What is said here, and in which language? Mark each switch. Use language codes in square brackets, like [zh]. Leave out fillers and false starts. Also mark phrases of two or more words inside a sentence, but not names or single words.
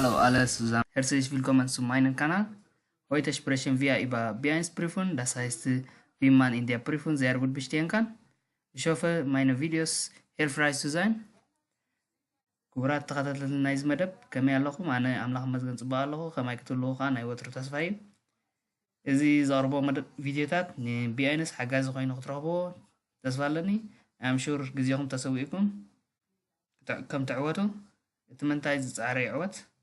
[de] Alles zusammen. Herzlich willkommen zu meinem Kanal. Heute sprechen wir über B1-Prüfung, das heißt, wie man in der Prüfung sehr gut bestehen kann. Ich hoffe, meine Videos hilfreich zu sein. [ti] ክቡራት ተኸታተልቲ ናይዚ መደብ ከመይ ኣለኹም? ኣነ ኣምላኽ መዝገን ፅባቕ ኣለኹ። ከማይ ክትህልዎ ከዓ ናይ ወትሩ ተስፋ እዩ። እዚ ዘቕርቦ ቪድዮታት ንቢኣይነስ ሓጋዚ ኮይኑ ክትረኽብዎ ተስፋ ኣለኒ። ኣም ሹር ግዜኹም ተሰዊእኩም ከም ትዕወቱ እቲ ምንታይ ዝፃዕረ ይዕወት።